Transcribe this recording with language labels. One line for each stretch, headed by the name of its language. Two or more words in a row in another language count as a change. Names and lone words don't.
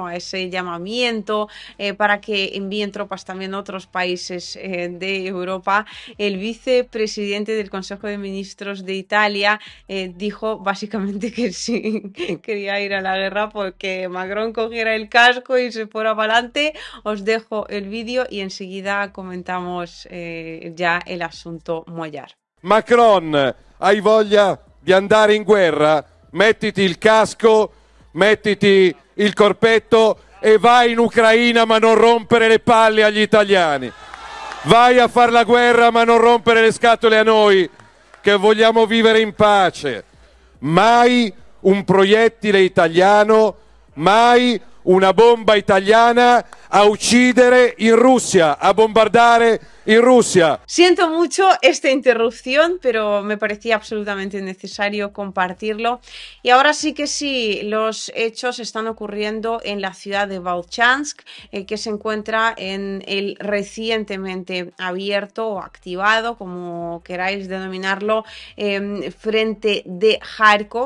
Spanish: A ese llamamiento para que envíen tropas también a otros países de Europa, el vicepresidente del Consejo de Ministros de Italia dijo básicamente que sí quería ir a la guerra porque Macron cogiera el casco y se fuera para adelante. Os dejo el vídeo y enseguida comentamos ya el asunto Mollar.
Italian: Macron, hai voglia di andare in guerra? Mettiti il casco, mettiti il corpetto e vai in Ucraina, ma non rompere le palle agli italiani. Vai a fare la guerra, ma non rompere le scatole a noi che vogliamo vivere in pace. Mai un proiettile italiano, mai una bomba italiana a uccidere in Russia, a bombardare
Spanish: en Rusia. Siento mucho esta interrupción, pero me parecía absolutamente necesario compartirlo. Y ahora sí que sí, los hechos están ocurriendo en la ciudad de Volchansk, que se encuentra en el recientemente abierto o activado, como queráis denominarlo, frente de Kharkov.